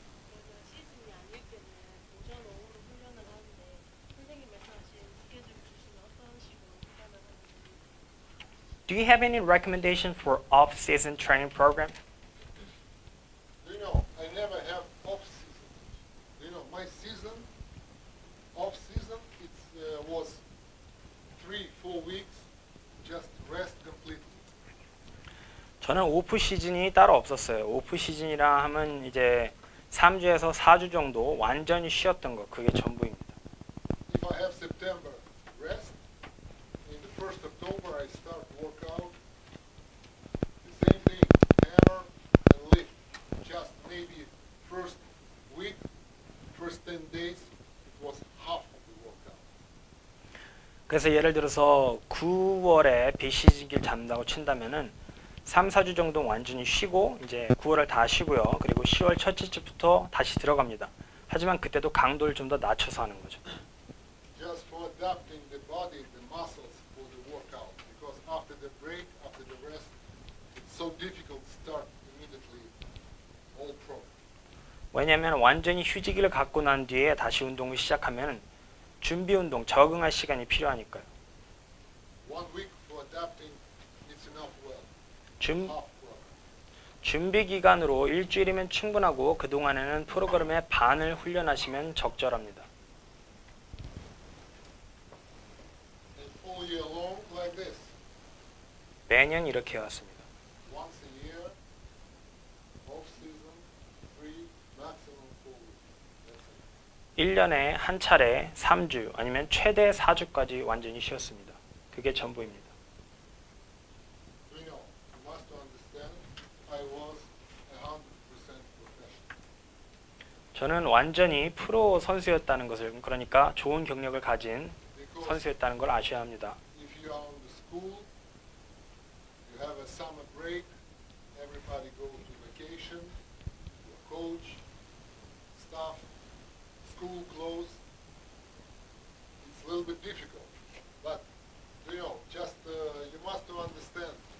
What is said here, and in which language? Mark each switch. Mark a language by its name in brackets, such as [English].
[Korean] 그러면 시즌이 아닐 때는 오전 오후로 훈련을 하는데 선생님 말씀하신 스케줄 주시면 어떤 식으로 훈련을 하는지. [English] Do you have any recommendation for off-season training program? You know, I never have off season. You know, my season, off season, it was 3-4 weeks, just rest completely. [Korean] 저는 오프 시즌이 따로 없었어요. 오프 시즌이라 하면 이제 3주에서 4주 정도 완전히 쉬었던 것, 그게 전부입니다. [English] If I have September rest, in the 1st October I start workout. The same thing, hammer and lift. Just maybe first week, first 10 days, it was half of the workout. [Korean] 그래서 예를 들어서 9월에 비시즌기를 잡는다고 친다면은 3, 4주 정도 완전히 쉬고, 이제 9월을 다 쉬고요. 그리고 10월 첫째 주부터 다시 들어갑니다. 하지만 그때도 강도를 좀 더 낮춰서 하는 거죠. [English] Just for adapting the body, the muscles for the workout. Because after the break, after the rest, it's so difficult to start immediately all pro. [Korean] 왜냐하면 완전히 휴지기를 갖고 난 뒤에 다시 운동을 시작하면 준비 운동, 적응할 시간이 필요하니까요. [English] 1 week for adapting, it's enough well. [Korean] 준, [English] Half well. [Korean] 준비 기간으로 일주일이면 충분하고, 그동안에는 프로그램의 반을 훈련하시면 적절합니다. [English] And all year long like this. [Korean] 매년 이렇게 해왔습니다. [English] Once a year, off season, 3, maximum 4 weeks. That's it. [Korean] 1년에 한 차례 3주 아니면 최대 4주까지 완전히 쉬었습니다. 그게 전부입니다. [English] You know, you must understand, I was 100% professional. [Korean] 저는 완전히 프로 선수였다는 것을, 그러니까 좋은 경력을 가진 [English] Because [Korean] 선수였다는 걸 아셔야 합니다. [English] if you are on the school, you have a summer break, everybody go to vacation, your coach, staff, school close. It's a little bit difficult, but you know, just you must to understand,